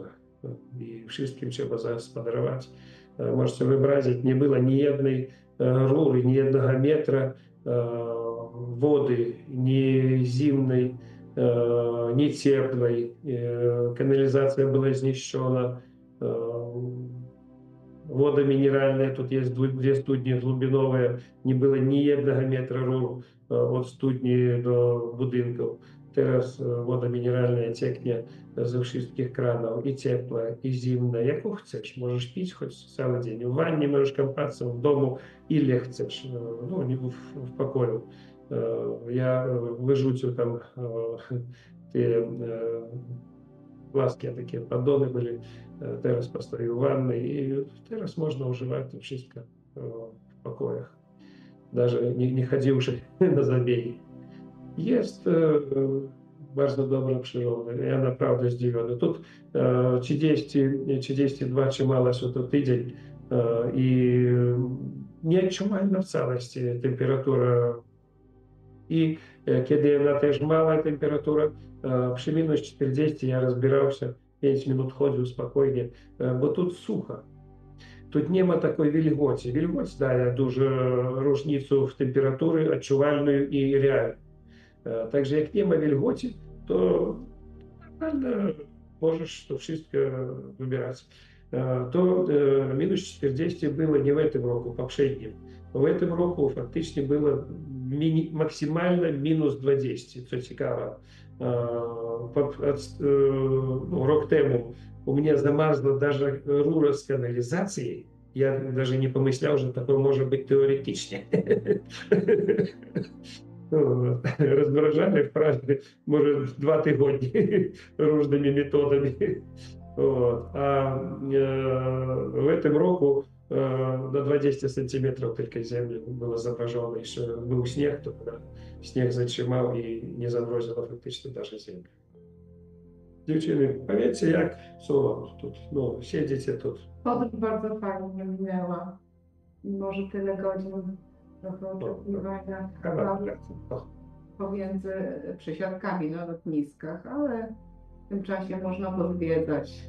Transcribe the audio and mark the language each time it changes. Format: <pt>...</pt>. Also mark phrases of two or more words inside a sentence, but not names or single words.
<pl>I wszystkim trzeba zagospodarować. Можете wyobrazić, nie było ni jednej rury, ni jednego metra wody, ni zimnej, ni ciepłej. Kanalizacja była zniszczona.</pl> <ru>Вода минеральная, тут есть две</ru> <uk>студні глибинові, не було ні 1 метра рур від студні до будинків.</uk> <pl>Teraz woda mineralna cieknie ze wszystkich kranów, i ciepła, i zimna, jaką chcesz. Możesz pić choć cały dzień. W wannie możesz kąpać, w domu, ile chcesz, no nie w pokoju. Ja wyrzucił tam te płaskie takie podдоны były, teraz postawił wannę i teraz można używać to wszystko w pokojach. Даже nie chodziwszy na zabiegi. Jest bardzo dobra przyroda. Ja naprawdę zdziwiony.</pl> <uk>Тут 32 чимало, що то тиждень, і неодчувальна в całości температура.</uk> <pl>I kiedy ona też mała temperatura, przy minus 40 ja rozbierał się, 5 minut chodził spokojnie, bo тут sucho. Тут nie ma takiej wilgoci. Wilgoć daje dużą różnicę w temperatury odczuwalną i realną. Także jak nie ma wilgoci, to normalnie możesz to wszystko wybierać. To minus 40 było nie w tym roku, poprzednim. W tym roku faktycznie było maksymalnie minus 20, co ciekawe. Rok temu</pl> <ru>у меня замерзла даже рура с канализацией. Я даже не помышлял, что такое может быть теоретично.</ru> <uk>Розморожали в Праге, може, 2 тижні різними методами. А в цьому року на 20 сантиметрів тільки землі було заморожено. І ще був сніг, то сніг зачимав і не заморозило фактично навіть землю. Дівчини,</uk> <pl>powiedzcie, jak co тут, no, siedzicie тут. Podróż bardzo fajnie minęła. Może tyle godzin trochę oczekiwania pomiędzy przesiadkami na lotniskach, ale w tym czasie można pozwiedzać.</pl>